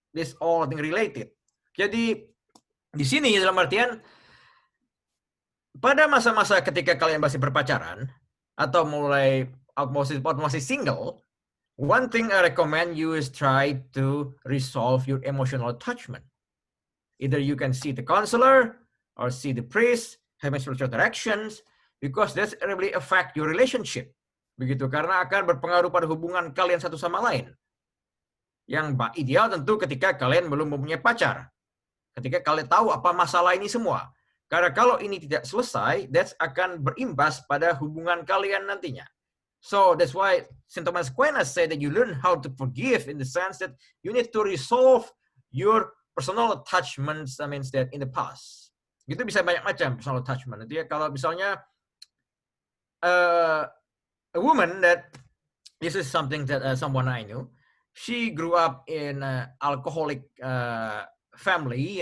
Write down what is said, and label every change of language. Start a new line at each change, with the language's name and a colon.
English: This all thing related.
Indonesian: Jadi di sini dalam artian pada masa-masa ketika kalian masih berpacaran atau masih single,
English: one thing I recommend you is try to resolve your emotional attachment. Either you can see the counselor or see the priest, have spiritual directions, because that's really affect your relationship.
Indonesian: Begitu, karena akan berpengaruh pada hubungan kalian satu sama lain. Yang ideal tentu ketika kalian belum mempunyai pacar. Ketika kalian tahu apa masalah ini semua. Karena kalau ini tidak selesai, that akan berimbas pada hubungan kalian nantinya.
English: So that's why St. Thomas Aquinas said that you learn how to forgive in the sense that you need to resolve your personal attachments, that means that in the past.
Indonesian: Itu bisa banyak macam personal attachment. Itu ya, kalau misalnya
English: a woman that, this is something that someone I knew, she grew up in an alcoholic family.